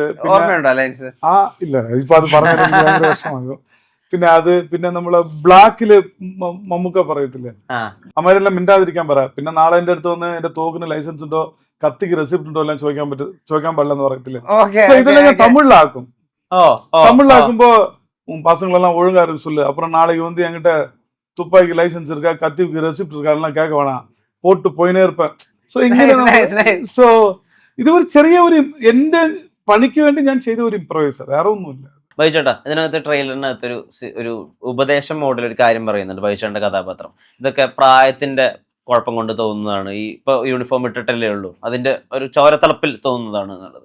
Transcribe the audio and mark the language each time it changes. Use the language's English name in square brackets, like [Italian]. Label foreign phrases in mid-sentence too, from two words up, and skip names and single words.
[Malayalam] ആ ഇല്ല, ഇപ്പൊ അത് പറഞ്ഞാൽ എനിക്ക് ഭയങ്കര വിഷമാകും. പിന്നെ നമ്മള് ബ്ലാക്കില് മമ്മൂക്ക പറയത്തില്ലേ, അമ്മരെല്ലാം മിണ്ടാതിരിക്കാൻ പറ, പിന്നെ നാളെ എന്റെ അടുത്ത് വന്ന് എന്റെ തോക്കിന് ലൈസൻസ് ഉണ്ടോ കത്തിക്ക് റെസിപ്റ്റ് ഉണ്ടോ എല്ലാം ചോദിക്കാൻ പാടില്ലെന്ന് പറയത്തില്ലേ. സോ ഇതെല്ലാം ഞാൻ തമിഴിലാക്കും. [Tamil] തമിഴിലാക്കുമ്പോ பசங்களெல்லாம் ஒழுங்கா இருக்கு சொல்லு, அப்புறம் நாளைக்கு வந்து என்கிட்ட துப்பாக்கி லைசன்ஸ் இருக்கா கத்திக்கு ரெசிப்ட் இருக்கா எல்லாம் கேட்க வேணாம், போட்டு போயினே இருப்பேன். [Malayalam] സോ ഇങ്ങനെ സോ ഇത് ഒരു ചെറിയ ഒരു എന്റെ പണിക്ക് വേണ്ടി ഞാൻ ചെയ്ത ഒരു ഇംപ്രവൈസർ, വേറെ ഒന്നുമില്ല. ബൈചേട്ടാ, ഇതിനകത്ത് ട്രെയിലറിനകത്ത് ഒരു ഉപദേശം മോഡൽ ഒരു കാര്യം പറയുന്നുണ്ട് ബൈചേട്ടന്റെ കഥാപാത്രം. ഇതൊക്കെ പ്രായത്തിന്റെ കുഴപ്പം കൊണ്ട് തോന്നുന്നതാണ്, ഈ ഇപ്പൊ യൂണിഫോം ഇട്ടിട്ടല്ലേ ഉള്ളൂ, അതിന്റെ ഒരു ചോരത്തിളപ്പിൽ തോന്നുന്നതാണ് എന്നുള്ളത്.